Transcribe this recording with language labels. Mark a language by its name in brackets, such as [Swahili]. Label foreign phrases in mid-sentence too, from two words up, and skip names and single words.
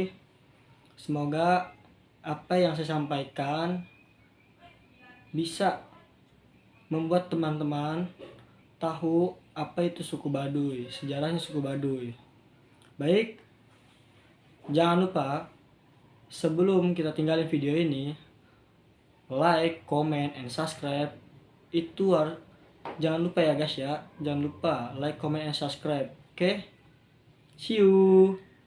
[Indonesian] Semoga apa yang saya sampaikan bisa membuat teman-teman tahu apa itu suku Baduy, sejarahnya suku Baduy. Baik, jangan lupa sebelum kita tinggalin video ini, [English] like, comment, and subscribe. [Indonesian] Itu jangan lupa ya guys ya, jangan lupa [English] like, comment, and subscribe. [Indonesian] Oke? [English] See you.